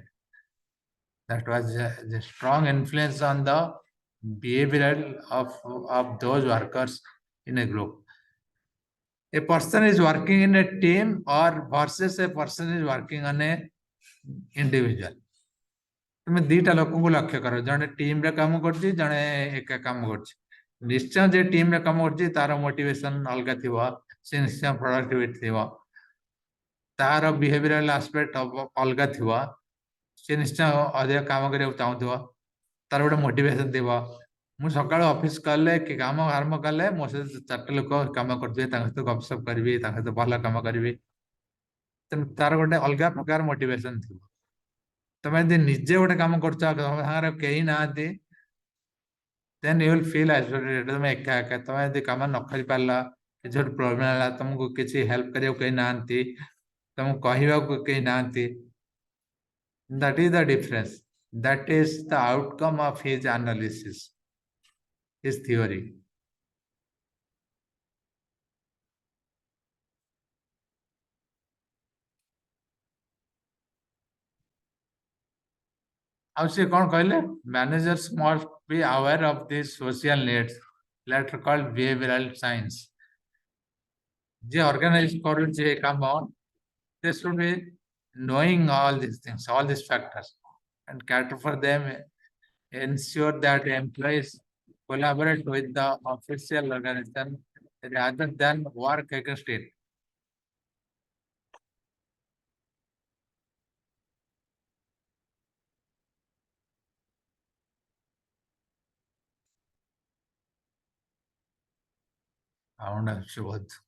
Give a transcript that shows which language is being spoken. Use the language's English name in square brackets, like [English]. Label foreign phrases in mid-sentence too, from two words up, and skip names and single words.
[English] That was a strong influence on the behavioral of those workers in a group. A person is working in a team or versus a person is working on a individual. [Odia] তুমি ଦିଟା ଲୋକଙ୍କୁ ଲକ୍ଷ୍ୟ କର, ଜଣେ ଟିମରେ କାମ କରୁଛି, ଜଣେ ଏକା କାମ କରୁଛି। ନିଶ୍ଚୟ ଯେ ଟିମରେ କାମ କରୁଛି ତାର ମୋଟିଭେସନ ଅଲଗା ଥିବ, ସେ ନିଶ୍ଚୟ ପ୍ରଡକ୍ଟିଭିଟି ଥିବ, ତାର [English] behavioral aspect [Odia] ଅଲଗା ଥିବ, ସେ ନିଶ୍ଚୟ ଅଧିକ କାମ କରିବାକୁ ଚାହୁଁଥିବ, ତାର ଗୋଟେ ମୋଟିଭେସନ ଥିବ। ମୁଁ ସକାଳୁ ଅଫିସ କଲେ କି କାମ ଆରମ୍ଭ କଲେ ମୋ ସହିତ 4ଟା ଲୋକ କାମ କରୁଥିବେ, ତାଙ୍କ ସହିତ ଗପସପ କରିବି, ତାଙ୍କ ସହିତ ଭଲ କାମ କରିବି, ତେଣୁ ତାର ଗୋଟେ ଅଲଗା ପ୍ରକାର ମୋଟିଭେସନ ଥିବ। ତମେ ଯଦି ନିଜେ ଗୋଟେ କାମ କରୁଛ, ତମ ସାଙ୍ଗରେ କେହି ନାହାନ୍ତି, [English] then you will feel isolated. [Odia] ତମେ ଏକା ଏକା, ତମେ ଯଦି କାମ ନ କରିପାରିଲ, କିଛି ଗୋଟେ ପ୍ରୋବ୍ଲେମ ହେଲା, ତମକୁ କିଛି ହେଲ୍ପ କରିବାକୁ କେହି ନାହାନ୍ତି, ତମକୁ କହିବାକୁ କେହି ନାହାନ୍ତି, [English] that is the difference. That is the outcome of his analysis, his theory. [Odia] ଆଉ ସେ କ'ଣ କହିଲେ, [English] managers must be aware of these social needs, later called behavioral science. [Odia] ଯେ organize କରୁଛି ଏ କାମ, [English] they should be knowing all these things, all these factors, and cater for them, ensure that employees collaborate with the official organization rather than work against it. Sound Shubhad.